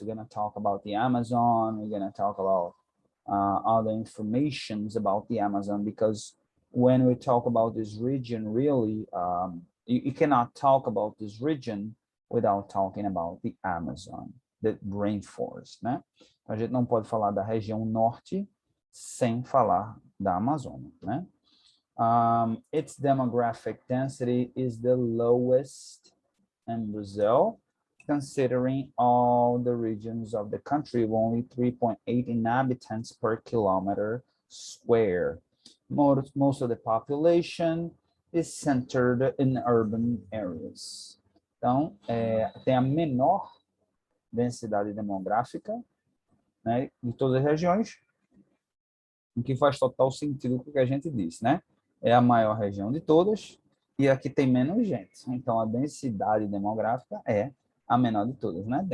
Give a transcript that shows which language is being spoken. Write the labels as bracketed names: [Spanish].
[English] We're gonna talk about the Amazon. We're gonna talk about other informations about the Amazon, because when we talk about this region, really, you cannot talk about this region without talking about the Amazon, the rainforest, né? [Portuguese] A gente não pode falar da região norte sem falar da Amazônia, né? [English] Its demographic density is the lowest in Brazil. considering all the regions of the country, only 3.8 inhabitants per kilometer square. Most of the population is centered in urban areas. [Portuguese] Então, tem a menor densidade demográfica, né, de todas as regiões, o que faz total sentido com o que a gente disse, né? É a maior região de todas e aqui tem menos gente. Então, a densidade demográfica é a menor de todas, né?